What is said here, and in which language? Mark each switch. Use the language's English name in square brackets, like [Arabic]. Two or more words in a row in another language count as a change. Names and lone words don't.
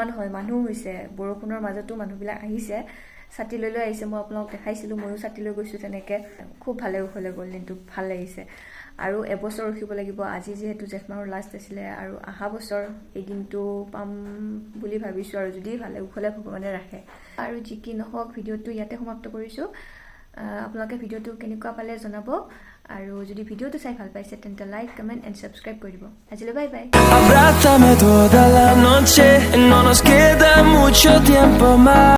[Assamese] নহয় মানুহ হৈছে বৰষুণৰ মাজতো মানুহবিলাক আহিছে ছাতি লৈ আহিছে মই আপোনালোকক দেখাইছিলোঁ ময়ো ছাতি লৈ গৈছোঁ তেনেকৈ খুব ভালে কুশলে গ'ল দিনটো ভাল লাগিছে আৰু এবছৰ ৰখিব লাগিব আজি যিহেতু জেঠ মাহৰ লাষ্ট আছিলে আৰু অহা বছৰ এই দিনটো পাম বুলি ভাবিছোঁ আৰু যদি ভালে কুশলে ভগৱানে ৰাখে আৰু যি কি নহওক ভিডিঅ'টো ইয়াতে সমাপ্ত কৰিছোঁ আপোনালোকে ভিডিঅ'টো কেনেকুৱা পালে জনাব আৰু যদি ভিডিঅ'টো চাই ভাল পাইছে তেন্তে [English] like comment and subscribe [Assamese] কৰি দিব আজিলৈ [English] bye bye [Spanish] Abrázame toda la noche, no nos queda mucho tiempo más.